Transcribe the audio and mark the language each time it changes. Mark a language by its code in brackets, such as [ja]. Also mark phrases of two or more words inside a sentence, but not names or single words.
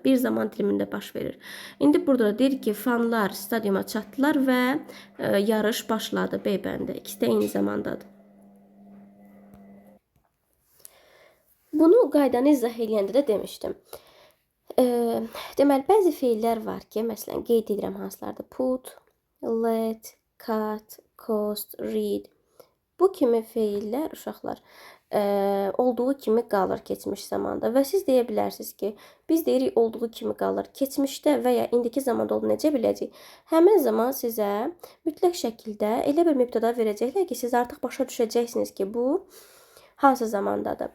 [az] Bir zaman dilimində baş verir. İndi burada da deyir ki, fanlar stadiuma çatdılar və yarış başladı B bəndi. İkisi də eyni zamandadır. Bunu qaydanı izah eləyəndə də demişdim. Deməli, bəzi feillər var ki, məsələn, qeyd edirəm hansılardır. [en] Put, let, cut, cost, read. [az] Bu kimi feillər, uşaqlar, olduğu kimi qalır keçmiş zamanda və siz deyə bilərsiniz ki, biz deyirik olduğu kimi qalır keçmişdə və ya indiki zamanda olduğunu necə biləcəyik? Həmin zaman sizə mütləq şəkildə elə bir mübtəda verəcəklər ki, siz artıq başa düşəcəksiniz ki, bu hansı zamandadır.